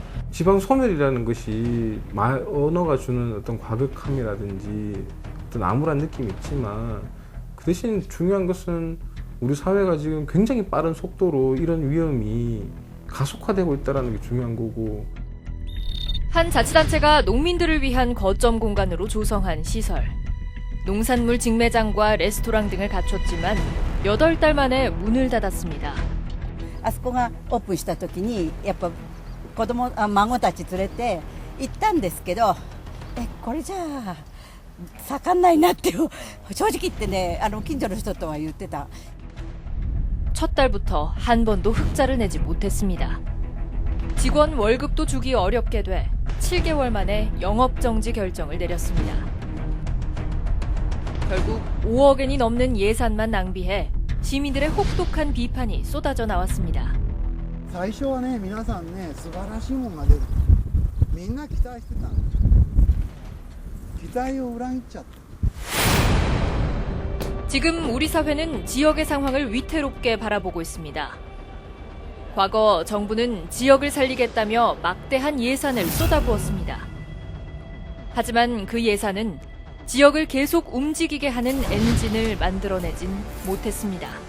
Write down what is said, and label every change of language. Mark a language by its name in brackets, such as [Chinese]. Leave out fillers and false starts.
[Korean] 지방 소멸이라는 것이 언어가 주는 어떤 과격함이라든지 어떤 암울한 느낌이 있지만 그 대신 중요한 것은 우리 사회가 지금 굉장히 빠른 속도로 이런 위험이 가속화되고 있다는 게 중요한 거고. 한 자치단체가 농민들을 위한 거점 공간으로 조성한 시설. 농산물 직매장과 레스토랑 등을 갖췄지만 8달 만에 문을 닫았습니다. [Japanese] あそこがオープンした時にやっぱ孫たち連れて行ったんですけど、これじゃあ盛んないなって正直言ってね、近所の人とは言ってた。 [Korean] 첫 달부터 한 번도 흑자를 내지 못했습니다. 직원 월급도 주기 어렵게 돼 7개월 만에 영업정지 결정을 내렸습니다. 결국 5억 엔이 넘는 예산만 낭비해 시민들의 혹독한 비판이 쏟아져 나왔습니다. [Japanese] 最初はね、皆さんね、素晴らしいものが出る。みんな期待してた。期待を裏切っちゃった。 [Korean] 지금 우리 사회는 지역의 상황을 위태롭게 바라보고 있습니다. 과거 정부는 지역을 살리겠다며 막대한 예산을 쏟아부었습니다. 하지만 그 예산은 지역을 계속 움직이게 하는 엔진을 만들어내진 못했습니다.